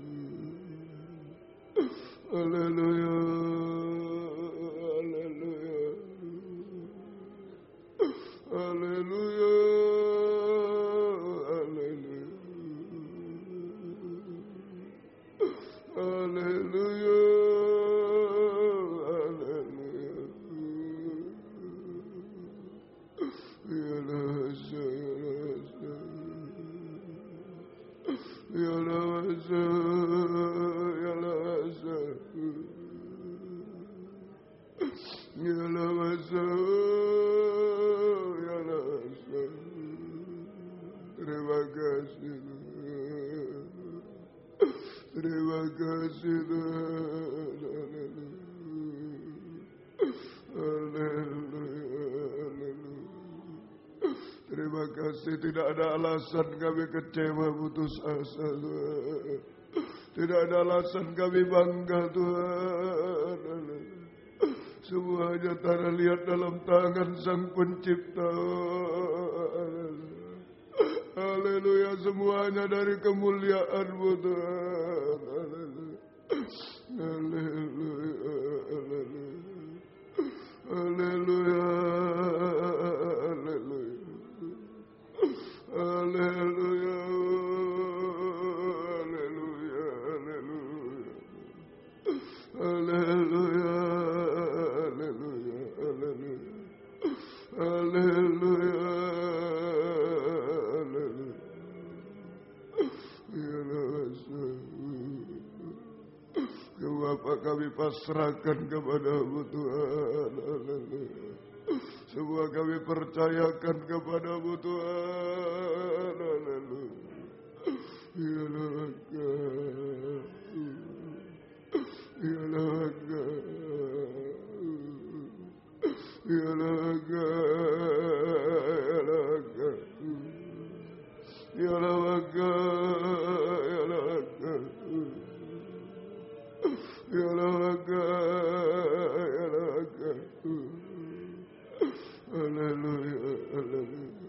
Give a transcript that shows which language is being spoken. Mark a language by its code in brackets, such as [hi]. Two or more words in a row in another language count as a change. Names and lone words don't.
[id] Haleluya, haleluya. Haleluya. Haleluya, haleluya. Ya lawasa, ya lawasa. Ya lawasa, ya lawasa. Ya lawasa, ya lawasa. Terima kasih. Terima kasih Tuhan. Haleluya, haleluya. Terima kasih, tidak ada alasan kami kecewa putus asa Tuhan. Tidak ada alasan kami bangga Tuhan. Semuanya tanah liat dalam tangan Sang Pencipta. Haleluya, semuanya dari kemuliaan-Mu Tuhan. Haleluya, haleluya. Haleluya, haleluya. Haleluya, haleluya, haleluya. Haleluya, haleluya, haleluya. Haleluya. Bapa, kami pasrahkan kepada-Mu Tuhan. Haleluya. Semua kami percayakan kepada-Mu Tuhan. Haleluya. Ya laga. Ya laga. Ya laga. Ya laga. Ya laga. Ya laga. Ya laga, ya laga. Haleluya, haleluya.